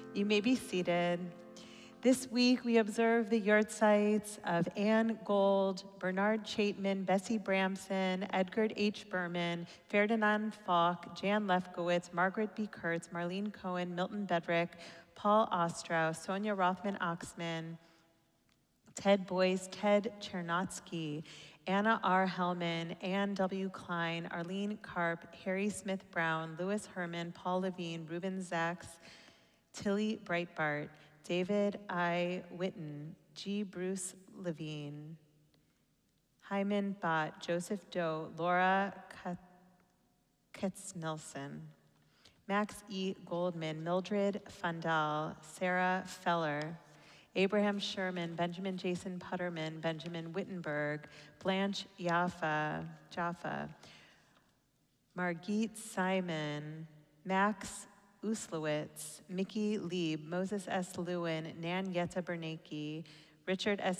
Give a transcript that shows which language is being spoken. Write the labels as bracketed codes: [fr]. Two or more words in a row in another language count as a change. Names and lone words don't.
[en] may be seated. This week, we observe the yahrzeits of Anne Gold, Bernard Chapman, Bessie Bramson, Edgar H. Berman, Ferdinand Falk, Jan Lefkowitz, Margaret B. Kurtz, Marlene Cohen, Milton Bedrick, Paul Ostrow, Sonia Rothman-Oxman, Ted Boyce, Ted Chernotsky, Anna R. Hellman, Ann W. Klein, Arlene Karp, Harry Smith Brown, Louis Herman, Paul Levine, Ruben Zaks, Tilly Breitbart, David I. Witten, G. Bruce Levine, Hyman Bott, Joseph Doe, Laura Katzmilson, Max E. Goldman, Mildred Fundal, Sarah Feller, Abraham Sherman, Benjamin Jason Putterman, Benjamin Wittenberg, Blanche Jaffa, Margit Simon, Max Uslowitz, Mickey Lieb, Moses S. Lewin, Nan Yetta Bernanke, Richard S.